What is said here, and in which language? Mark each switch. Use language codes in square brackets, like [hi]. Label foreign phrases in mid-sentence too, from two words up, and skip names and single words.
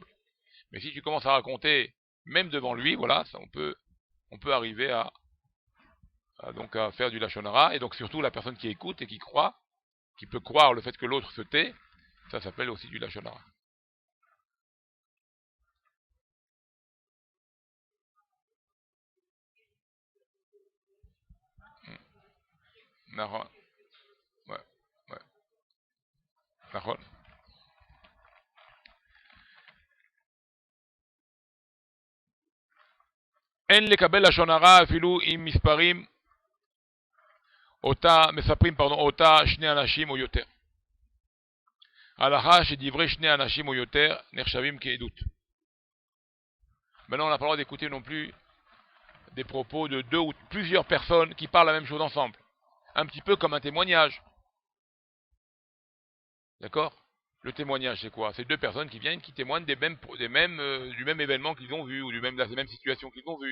[fr] Mais si tu commences à raconter, même devant lui, voilà, ça, on peut arriver à faire du [he] לשון הרע, [fr] et donc surtout la personne qui écoute et qui croit, qui peut croire le fait que l'autre se tait, ça s'appelle aussi du [he] לשון הרע. [fr] Ouais, ouais, [he] נכון. אין לקבל לשון הרע אפילו אם מספרים אותה שני אנשים או יותר. הלכה שדברי שני אנשים או יותר נחשבים כעדות. [fr] Maintenant, on n'a pas le droit d'écouter non plus des propos de deux ou plusieurs personnes qui parlent la même chose ensemble. Un petit peu comme un témoignage. D'accord? Le témoignage, c'est quoi? C'est deux personnes qui viennent, qui témoignent du même événement qu'ils ont vu, ou de la même situation qu'ils ont vu.